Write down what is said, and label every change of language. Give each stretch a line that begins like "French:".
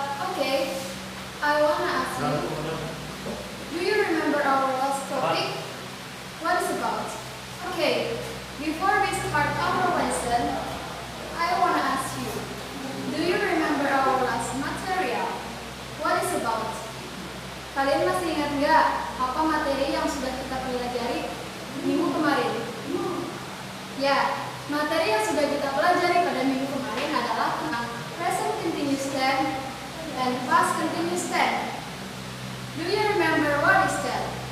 English: Okay, I wanna ask you, do you remember our last topic? What is about? Okay, before we start our lesson, I wanna ask you, do you remember our last material? What is about?
Indonesian: Kalian masih ingat nggak apa materi yang sudah kita pelajari minggu kemarin? Ya, materi yang sudah kita pelajari pada minggu kemarin adalah tentang present continuous tense dan past continuous tense.
English: Do you remember what is that?